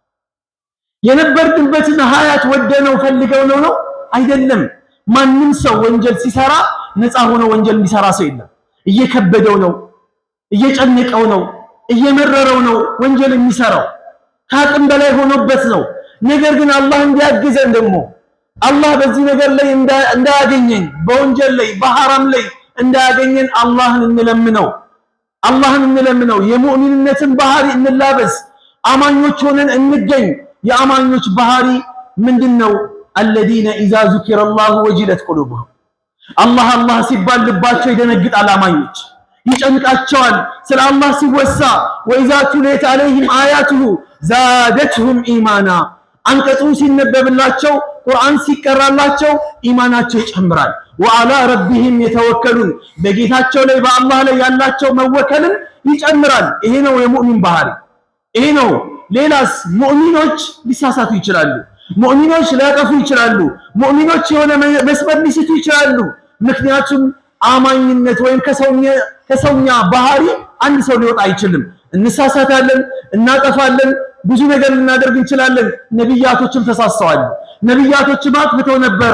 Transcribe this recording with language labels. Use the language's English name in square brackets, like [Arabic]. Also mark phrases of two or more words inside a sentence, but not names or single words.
[Amharic] የነበርንበትን ሀያት ወደነው ፈልገው ነው አይደለም። ማንም ሰው ወንጀል ሲሰራ ነፃ ሆኖ ወንጀል የሚሰራ ሰው የለም። እየከበደው ነው፣ እየጨነቀው ነው፣ እየመረረው ነው ወንጀል የሚሰራው፣ ከአቅም በላይ ሆኖበት ነው። ነገር ግን አላህ እንዲያግዘን ደግሞ አላህ በዚህ ነገር ላይ እንዳያገኘን በወንጀል ላይ በሐራም ላይ እንዳያገኘን አላህን እንለምነው የሙእሚንነትን ባህሪ እንላበስ አማኞች ሆነን እንገኝ የአማኞች ባህሪ ምንድነው [Arabic] الذين اذا ذكر الله وجلت قلوبهم [Amharic] አላህ ሲባል ልባቸው ይደነግጣል አማኞች ይጨንቃቸዋል ስለ አላህ ሲወሳ [Arabic] وإذا تليت عليهم آياته زادتهم إيمانا [Amharic] አንቀጹ ሲነበብላቸው ቁርአን ሲቀራላቸው ኢማናቸው ይጨምራል [Arabic] وعلى ربهم يتوكلون [Amharic] በጌታቸው ላይ በአላህ ላይ ያላቸው መወከልን ይጨምራል ይሄ ነው የሙእሚን ባህሪ ይሄ ነው ሌላስ ሙእሚኖች ሊሳሳቱ ይችላሉ ሙእሚኖች ሊያጠፉ ይችላሉ ሙእሚኖች የሆነ መስመር ሊስቱ ይችላሉ ምክንያቱም አማኝነት ወይም ከሰውኛ ባህሪ አንድ ሰው ሊወጣ አይችልም እንሳሳታለን እናጠፋለን ብዙ ነገር ልናደርግ እንችላለን ነብያቶችም ተሳስተዋል ነብያቶችም አጥፍተው ነበር